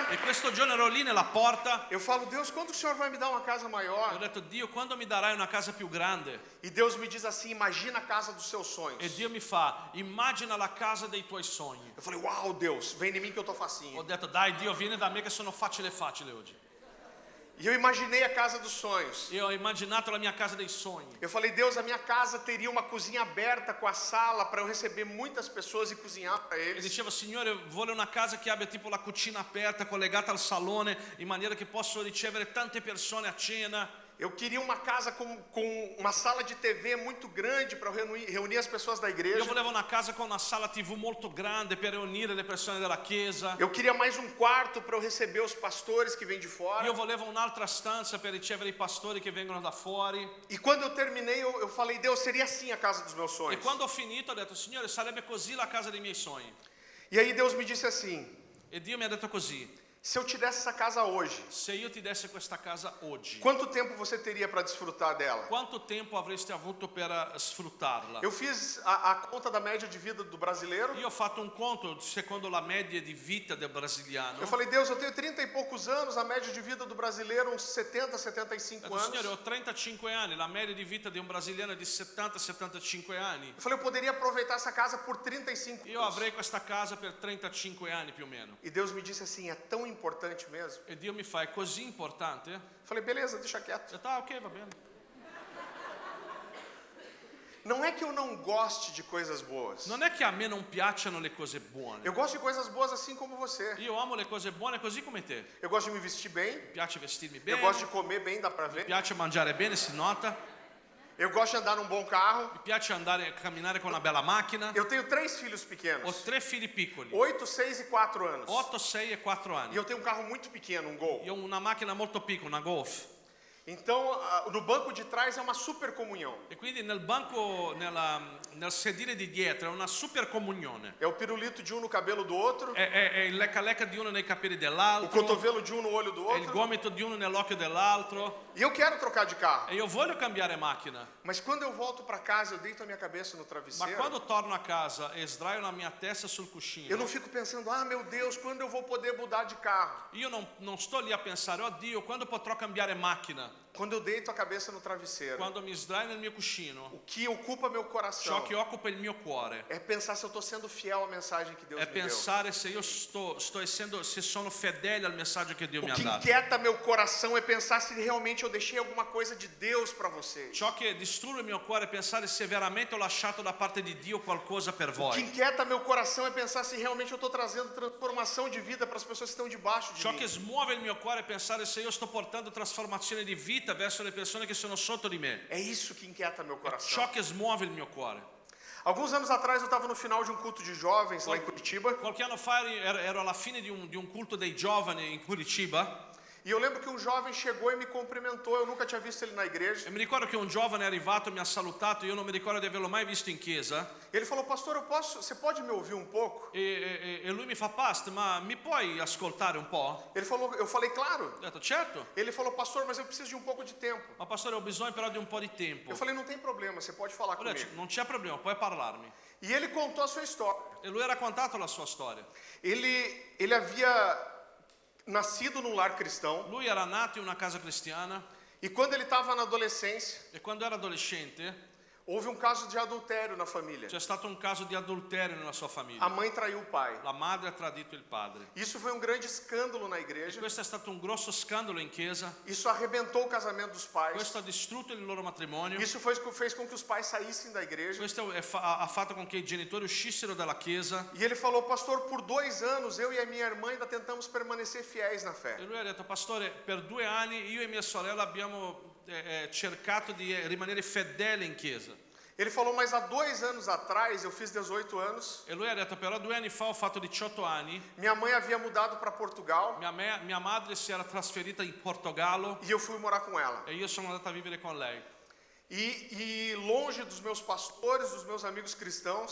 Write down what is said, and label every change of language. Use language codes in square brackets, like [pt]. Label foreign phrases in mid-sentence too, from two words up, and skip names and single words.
[it] E questo giorno ero lì nella porta [pt] eu falo, Deus, quando o Senhor vai me dar uma casa [it] e ho [pt] maior? [it] detto, Dio, quando mi darai una casa più grande? [pt] E Deus me diz assim, imagina a casa dos seus sonhos. [it] E Dio mi fa, immagina la casa dei tuoi sogni. [pt] Eu falei, uau, Deus, vem em mim que eu tô [it] Ho [pt] facinho. [it] detto, dai Dio, vieni da me che sono facile oggi. [pt] E eu imaginei a casa dos sonhos. [it] E ho immaginato la mia casa dei sogni. [pt] Eu falei, Deus, a minha casa teria uma cozinha aberta com a sala para eu receber muitas pessoas e cozinhar para [it] E [pt] eles. [it] dicevo, Signore, vuole una casa che abbia tipo la cucina aperta, collegata al salone, in maniera che posso ricevere tante persone a cena. [pt] Eu queria uma casa com uma sala de TV muito grande para eu reunir as pessoas da igreja. [it] Io volevo una casa con una sala TV molto grande per riunire le persone della chiesa. [pt] Eu queria mais um quarto para eu receber os pastores que vêm de fora. [it] Io volevo un'altra stanza per ricevere i pastori che vengono da fuori. [pt] E quando eu terminei, eu falei, Deus, seria assim a casa dos meus [it] E [pt] sonhos. [it] quando ho finito ho detto, Signore, sarebbe così la casa dei miei sogni. [pt] E aí Deus me disse assim, [it] E Dio mi ha detto così, [pt] se eu te desse essa casa hoje, [it] se io ti dessi questa casa oggi, [pt] quanto tempo você teria para desfrutar dela? [it] quanto tempo avresti avuto per sfruttarla? [pt] Eu fiz a conta da média de vida do brasileiro. [it] Io ho fatto un conto secondo la media di vita del brasiliano. [pt] Eu falei, Deus, eu tenho 30 e poucos anos, a média de vida do brasileiro uns 70, [it] Ho [pt] 75 [it] detto, [pt] anos. [it] Signore, ho 35 anni, la media di vita di un brasiliano è di 70-75 anni. [pt] Eu falei, eu poderia aproveitar essa casa por 35 [it] Io [pt] anos. [it] avrei questa casa per 35 anni più o meno. [pt] E Deus me disse assim, é tão importante mesmo. [it] E Dio mi fa, è così importante? Ho [pt] Eu falei, beleza, deixa quieto. [it] detto, ah, ok, va bene. [pt] Não é que eu não goste de coisas boas. [it] Non è che a me non piacciono le cose buone. [pt] Eu gosto de coisas boas assim como você. [it] Io amo le cose buone così come te. [pt] Eu gosto de me vestir bem. [it] Mi piace vestirmi [pt] Eu [it] bene, [pt] gosto de comer bem, dá pra [it] mi [pt] ver. [it] piace mangiare bene, si nota. [pt] Eu gosto de andar num bom carro. [it] Mi piace andare a camminare con una bella macchina. [pt] Eu tenho 3 filhos [it] Ho [pt] pequenos. [it] 3 figli piccoli, [pt] 8, 6 e 4 anos. [it] 8, 6 e 4 [pt] E [it] anni. [pt] eu tenho um carro muito pequeno, um Gol. [it] Io ho una macchina molto piccola, una Golf. [pt] Então, no banco de trás é uma super comunhão. [it] E quindi nel banco, nel sedile di dietro è una super comunione. [pt] É o pirulito de um no cabelo do outro, [it] È il lecca-lecca di uno nei capelli [pt] o [it] dell'altro, [pt] cotovelo de um no olho do [it] è il [pt] outro. [it] gomito di uno nell'occhio dell'altro. [pt] E eu quero trocar de carro. [it] E io voglio cambiare macchina. [pt] Mas quando eu volto para casa, eu deito a minha cabeça no [it] Ma [pt] travesseiro. [it] quando torno a casa e sdraio la mia testa sul [pt] Eu [it] cuscino, [pt] não fico pensando, ah, meu Deus, quando eu vou poder mudar de carro? [it] io non sto lì a pensare, oh Dio, quando potrò cambiare macchina? [pt] Quando eu deito a cabeça no travesseiro, [it] quando mi sdraio nel mio cuscino, [pt] o que ocupa meu [it] ciò [pt] coração [it] che occupa il mio cuore [pt] é pensar se eu estou sendo fiel à mensagem que Deus [it] è [pt] me deu. [it] pensare se io se sono fedele al messaggio che Dio mi [pt] O [it] ha [pt] que [it] dato. [pt] inquieta meu coração é pensar se realmente eu deixei alguma coisa de Deus para vocês. [it] Ciò che disturba il mio cuore è pensare se veramente ho lasciato da parte di Dio qualcosa per [pt] O que [it] voi. [pt] inquieta meu coração é pensar se realmente eu estou trazendo transformação de vida para as pessoas que estão debaixo de [it] Ciò [pt] mim. [it] che smuove il mio cuore è pensare se io sto portando trasformazione di vita verso le persone che sono sotto di me. [pt] É isso que inquieta meu coração. [it] Ciò che smuove il mio cuore. [pt] Alguns anos atrás eu estava no final de um culto de jovens lá em Curitiba [it] Qualche anno fa ero alla fine di un culto dei giovani in Curitiba [pt] e eu lembro que um jovem chegou e me cumprimentou. Eu nunca tinha visto ele na igreja. [it] e mi ricordo che un giovane è arrivato, mi ha salutato, io non mi ricordo di averlo mai visto in chiesa [pt] Ele falou: pastor, você pode me ouvir um pouco? [it] e lui mi fa: Past, ma mi puoi ascoltare un po'? [pt] Ele falou, eu falei, claro. [it] Ho detto certo, [pt] Ele falou: pastor, mas eu preciso de um pouco de tempo. [it] ma pastore ho bisogno però di un po' di tempo. [pt] Eu falei: não tem problema, você pode falar [it] Ho detto [pt] comigo. [it] non c'è problema, puoi parlarmi. [pt] E ele contou a sua história. [it] E lui ha raccontato la sua storia. [pt] Ele havia nascido num lar cristão [it] Lui era nato in una casa cristiana [pt] e quando ele estava na adolescência, [it] e quando era adolescente [pt] houve um caso de adultério na família. [it] c'è stato un caso di adulterio nella sua [pt] A [it] famiglia. [pt] mãe traiu o pai. [it] La madre ha tradito il padre. [pt] Isso foi um grande escândalo na igreja. [it] Questo è stato un grosso scandalo in chiesa. [pt] Isso arrebentou o casamento dos pais. [it] Questo ha distrutto il loro matrimonio. [pt] Isso fez com que os pais saíssem da igreja. [it] Questo ha fatto con che i genitori uscissero dalla chiesa. [pt] E ele falou: pastor, por 2 anos eu e a minha irmã ainda tentamos permanecer fiéis na fé. [it] E lui ha detto: pastore, per 2 anni io e mia sorella abbiamo cercato di rimanere fedeli in chiesa. [pt] Ele falou: mas há 2 anos atrás, eu fiz 18 anos, [it] E lui ha detto: però 2 anni fa ho fatto 18 anni. [pt] minha mãe havia mudado para Portugal [it] Mia madre si era trasferita in Portogallo [pt] e eu fui morar com ela. [it] e io sono andato a vivere con lei. [pt] E longe dos meus pastores, dos meus amigos cristãos,